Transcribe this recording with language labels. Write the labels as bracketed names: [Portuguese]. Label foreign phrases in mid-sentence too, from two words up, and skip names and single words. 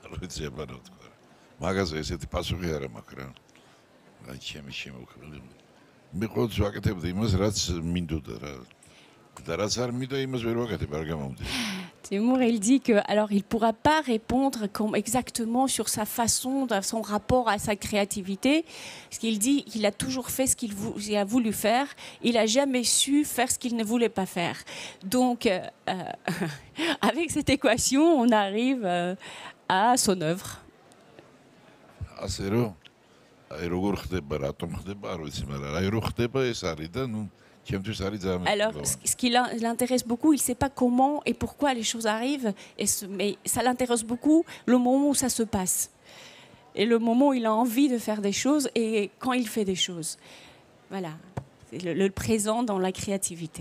[Georgian] ეძება რა თქვა. მაგაზე ესეთი პასუხი არ მაქვს რა. აი ჩემი შემოქმედება. მე ყოველთვის ვაკეთებდი იმას, რაც მინდოდა რა. და რაც არ მინდა იმას ვერ ვაკეთებ, არ გამომდის. [French] Temur, il dit que alors il pourra pas répondre exactement sur sa façon, son rapport à sa créativité, parce qu'il dit qu'il a toujours fait ce qu'il a voulu faire, il a jamais su faire ce qu'il ne voulait pas faire. Donc, avec cette équation, on arrive à son œuvre. [Georgian] ასე რომ აი როგორ ხდება, რატომ ხდება, არ ვიცი, მაგრამ აი რო ხდება ეს არის და ნუ ჩემთვის არის ძალიან [French] Alors, ce qui l'intéresse beaucoup, il ne sait pas comment et pourquoi les choses arrivent, mais ça l'intéresse beaucoup le moment où ça se passe. Et le moment où il a envie de faire des choses et quand il fait des choses. Voilà, c'est le présent dans la créativité.